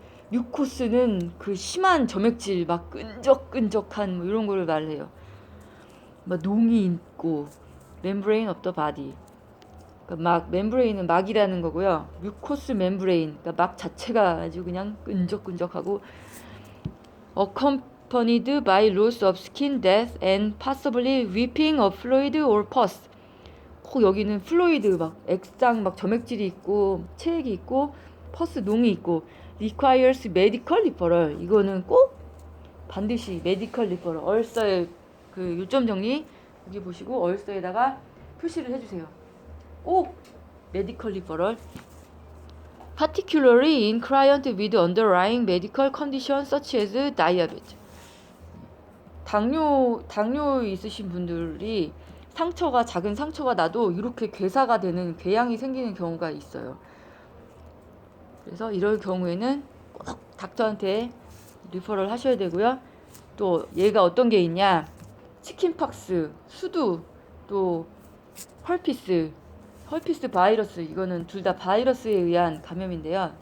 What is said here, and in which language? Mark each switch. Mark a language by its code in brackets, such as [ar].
[ko] 뮤코스는 그 심한 점액질 막 끈적끈적한 뭐 이런 거를 말해요. 막 농이 있고 [en] membrane of the body. [ko] 그러니까 막 멤브레인은 막이라는 거고요. 뮤코스 멤브레인, 그러니까 막 자체가 아주 그냥 끈적끈적하고 [en] accompanied by loss of skin death and possibly weeping of fluid or pus. [ko] 꼭 여기는 플루이드 막 액상 막 점액질이 있고 체액이 있고 퍼스 농이 있고 [en] requires medical referral. [ko] 이거는 꼭 반드시 medical referral. 얼서의 그 요점 정리 여기 보시고 얼서에다가 표시를 해주세요. 꼭 [en] medical referral. Particularly in client with underlying medical conditions such as diabetes. [ko] 당뇨 있으신 분들이 상처가 작은 상처가 나도 이렇게 괴사가 되는 궤양이 생기는 경우가 있어요. 그래서 이럴 경우에는 꼭 닥터한테 리퍼럴 하셔야 되고요. 또 얘가 어떤 게 있냐? 치킨팍스, 수두, 또 헐피스 바이러스, 이거는 둘 다 바이러스에 의한 감염인데요.